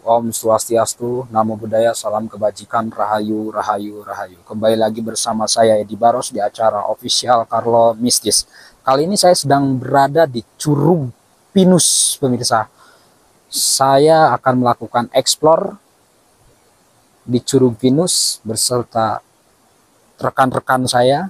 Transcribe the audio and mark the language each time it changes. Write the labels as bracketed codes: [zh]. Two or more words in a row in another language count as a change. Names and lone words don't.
[id] Om Swastiastu, [pi] Namo Buddhaya, [id] salam kebajikan, rahayu, rahayu, rahayu. Kembali lagi bersama saya Edi Baros di acara official Karlo Mistis. Kali ini saya sedang berada di Curug Pinus, pemirsa. Saya akan melakukan explore di Curug Pinus beserta rekan-rekan saya.